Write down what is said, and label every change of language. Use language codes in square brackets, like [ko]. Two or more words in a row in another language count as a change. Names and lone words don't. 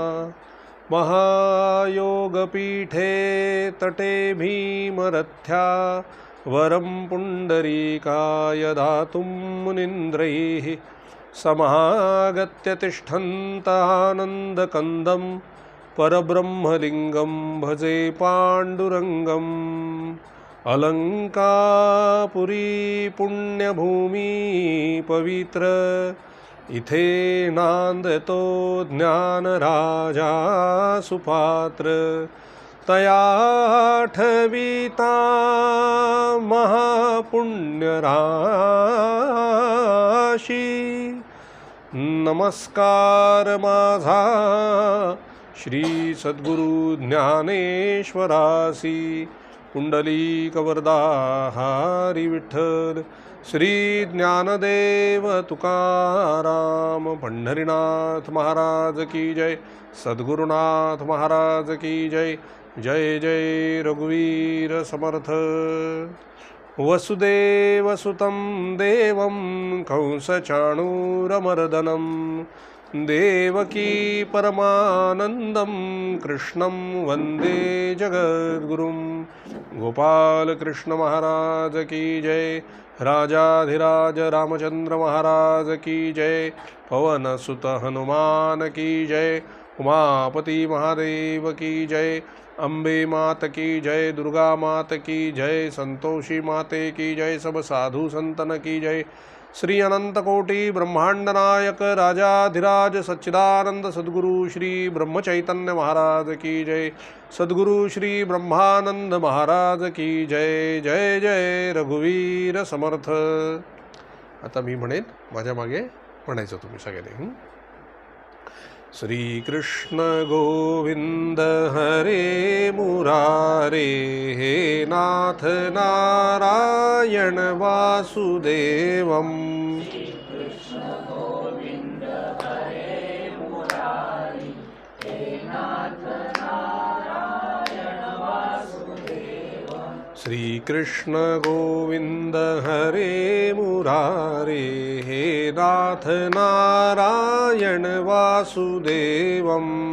[sa] महायोगपीठे तटे भीमरथ्या, वरं पुण्डरीकाय दातुं मुनीन्द्रैः. समागत्य तिष्ठन्तानन्दकन्दं, परब्रह्मलिङ्गं भजे पाण्डुरङ्गम्. [mr] अलङ्कापुरी पुण्यभूमी पवित्र, इथे नांदतो ज्ञानराजा सुपात्र. तया ठविता महापुण्यराशी, नमस्कार माझा श्री सद्गुरु ज्ञानेश्वरासी. पुंडलीकवरदा हरी विठ्ठल. [hi] श्री ज्ञानदेव तुकाराम पंढरीनाथ महाराज की जय. सद्गुरुनाथ महाराज की जय. [mr] जय जय रघुवीर समर्थ. [sa] वसुदेवसुतं देवं कंसचाणूरमर्दनं, देवकी परमानन्दं कृष्णं वन्दे जगद्गुरुं. [hi] गोपाल कृष्ण महाराज की जय. राजाधिराज रामचंद्र महाराज की जय. पवन सुत हनुमान की जय. उमापति महादेव की जय. अम्बे मात की जय. दुर्गा मात की जय. संतोषी माते की जय. सब साधु संतन की जय. श्री अनंत कोटि ब्रह्मांड नायक राजाधिराज सच्चिदानंद सद्गुरु श्री ब्रह्मचैतन्य महाराज की जय. सद्गुरु श्री ब्रह्मानंद महाराज की जय. [mr] जय जय रघुवीर समर्थ. आता मी म्हणेन, माझ्या मागे म्हणायचं तुम्ही सगळ्यांनी. [sa] श्री कृष्ण गोविंद हरे मुरारे, हे नाथ नारायण वासुदेवम. श्री कृष्ण गोविंद हरे मुरारे, हे नाथ नारायण वासुदेवम.